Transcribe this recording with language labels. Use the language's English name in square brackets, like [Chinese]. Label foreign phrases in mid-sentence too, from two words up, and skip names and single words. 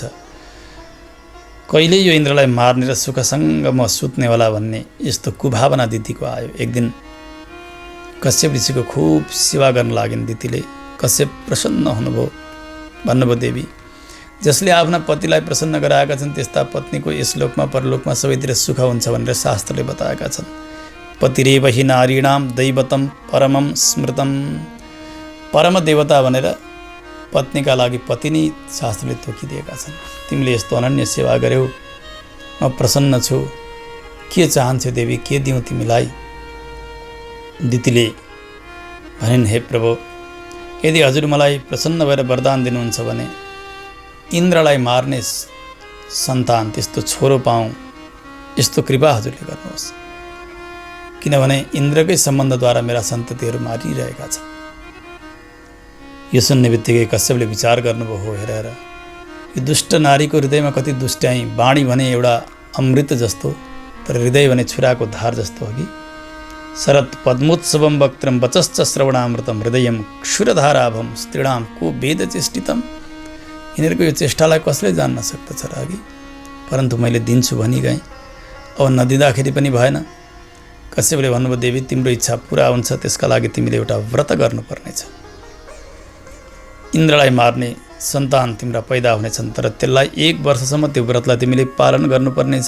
[Nepali] कहिले यो इन्द्रलाई मार्ने र सुखसँग म सुत्नेवाला भन्ने यस्तो कुभावना दिदीको आयो। एक दिन कश्यप ऋषिको खुब सेवा गर्न लागिन् दिदीले। कश्यप प्रसन्न हुनुभयो, भन्नुभयो देवी जसले आफ्ना पतिलाई प्रसन्न गराएका छन् त्यस्ता पत्नीको यस लोकमा परलोकमा सबैतिर सुख हुन्छ भनेर शास्त्रले बताएका छन्। [Sanskrit] पतिरेव हि नारीणाम दैवतम परमम स्मृतम। [Nepali] परम देवता भनेर पत्नीका लागि पति नै शास्त्रले तोकिदिएका छन्। तिमीले यस्तो अनन्य सेवा गर्यौ, म प्रसन्न छु। के चाहन्छौ देवी, के दिउँ तिमीलाई? दिदीले भनिन्, हे प्रभु, यदि हजुर मलाई प्रसन्न भएर वरदान दिनुहुन्छ भने इन्द्रलाई मार्ने सन्तान, त्यस्तो छोरो पाऊँ, यस्तो कृपा हजुरले गर्नुहोस्। किनभने इन्द्रकै सम्बन्धद्वारा मेरा सन्ततिहरू मारिरहेका छन्। यो सुन्ने बित्तिकै कश्यपले विचार गर्नुभयो, हो हेर हेर, यो दुष्ट नारीको हृदयमा कति दुष्ट्याई। बाणी भने एउटा अमृत जस्तो, तर हृदय भने छुराको धार जस्तो हो कि। [Sanskrit] शरत पद्मोत्सवम वक्त्रम वचश्च श्रवणामृतम हृदयम क्षुरधाराभम स्त्रीणाम को वेद चेष्टितम। [Nepali] यिनीहरूको यो चेष्टालाई कसले जान्न सक्दछ र अघि, परन्तु मैले दिन्छु भनी गएँ, अब नदिँदाखेरि पनि भएन। कश्यपले भन्नुभयो, देवी तिम्रो इच्छा पुरा हुन्छ त्यसका लागि तिमीले एउटा व्रत गर्नुपर्नेछ। इन्द्रलाई मार्ने सन्तान तिम्रा पैदा हुनेछन्, तर त्यसलाई 1 वर्षसम्म त्यो व्रतलाई तिमीले पालन गर्नुपर्नेछ।